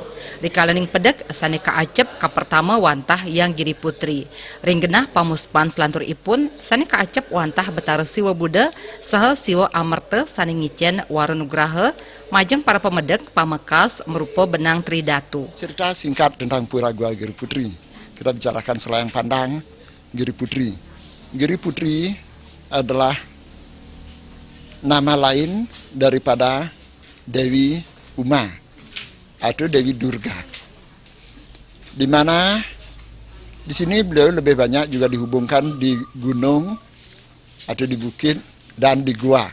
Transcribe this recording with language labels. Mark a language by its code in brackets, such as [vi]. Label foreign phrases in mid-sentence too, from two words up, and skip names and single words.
[ban] Rikalaning pedek sane kaacep ka pertama wantah yang Giri Putri. Ring genah pamuspan selantur ipun sane kaacep wantah betara siwa Buddha saha siwa Amarta sane ngicen Warunugraha majeng para pemedek pamekas merupa benang Tridatu. [id] Cerita singkat tentang Pura Goa Giri Putri. Kita bicarakan selayang pandang Giri Putri. Giri Putri adalah nama lain daripada Dewi Uma atau Dewi Durga. Di mana di sini beliau lebih banyak juga dihubungkan di gunung atau di bukit dan di gua.